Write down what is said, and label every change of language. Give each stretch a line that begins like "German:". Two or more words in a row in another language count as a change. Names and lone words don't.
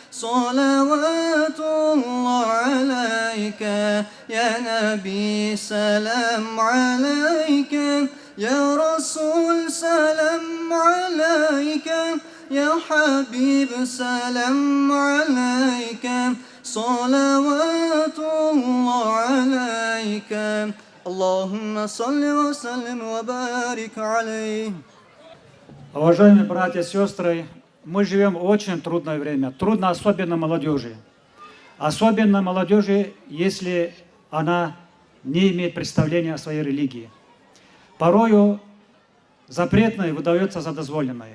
Arabic: صلوات الله عليك يا نبي سلام عليك يا رسول سلام عليك يا حبيب سلام عليك صلوات الله عليك اللهم صل وسلم وبارك عليه.
Russian: Уважаемые братья и сестры, мы живем в очень трудное время. Трудно особенно молодежи. Особенно молодежи, если она не имеет представления о своей религии. Порою запретное выдается за дозволенное.